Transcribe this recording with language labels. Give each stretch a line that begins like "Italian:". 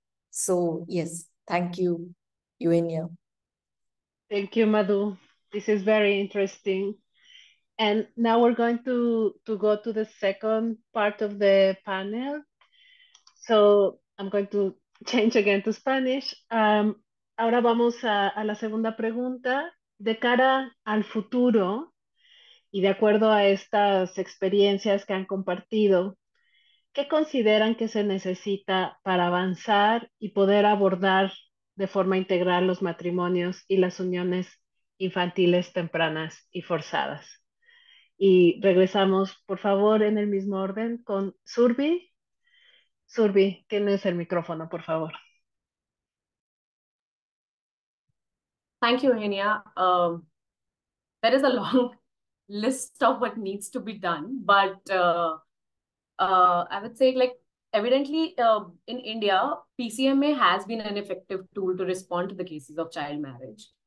English: So yes, thank you, Eugenia. Thank you, Madhu. This is very interesting. And now we're going to go to the second part of the panel. So I'm going to change again to Spanish.
Spanish: Ahora vamos a la segunda pregunta. De cara al futuro y de acuerdo a estas experiencias que han compartido, ¿qué consideran que se necesita para avanzar y poder abordar de forma integral los matrimonios y las uniones infantiles tempranas y forzadas? Y regresamos, por favor, en el mismo orden con Surbi. Surbi, tienes el micrófono, por favor.
English: Thank you, Eugenia. There is a long list of what needs to be done, but I would say, like, evidently in India, PCMA has been an effective tool to respond to the cases of child marriage.